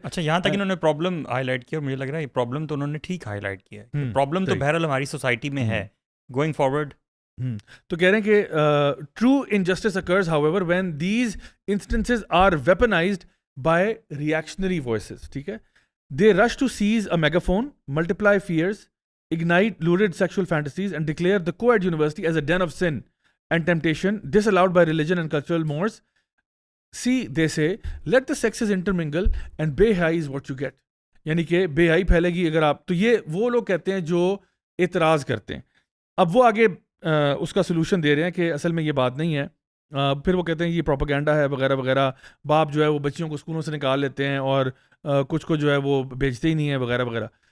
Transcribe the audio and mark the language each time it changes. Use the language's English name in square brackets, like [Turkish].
[Urdu] اچھا, یہاں تک انہوں نے پرابلم ہائی لائٹ کیا, مجھے لگ رہا ہے یہ پرابلم تو انہوں نے ٹھیک ہائی لائٹ کیا ہے. پرابلم تو بہرحال ہماری سوسائٹی میں ہے [English] Going forward. [Urdu] تو کہہ رہے ہیں کہ [English] true injustice occurs however when these instances are weaponized by reactionary voices, [Urdu] ٹھیک ہے. [English] They rush to seize a megaphone, multiply fears, ignite lurid sexual fantasies, and declare the co-ed university as a den of sin and temptation, disallowed by religion and cultural mores. See, they say, let the sexes intermingle and بے-حیائی is what you get. [Urdu] یعنی کہ بے حیائی پھیلے گی اگر آپ, تو یہ وہ لوگ کہتے ہیں جو اعتراض کرتے ہیں. اب وہ آگے اس کا سلوشن دے رہے ہیں کہ اصل میں یہ بات نہیں ہے, پھر وہ کہتے ہیں یہ پروپیگنڈا ہے وغیرہ وغیرہ. باپ جو ہے وہ بچیوں کو اسکولوں سے نکال لیتے ہیں اور کچھ کو جو ہے وہ بھیجتے ہی نہیں ہیں وغیرہ وغیرہ.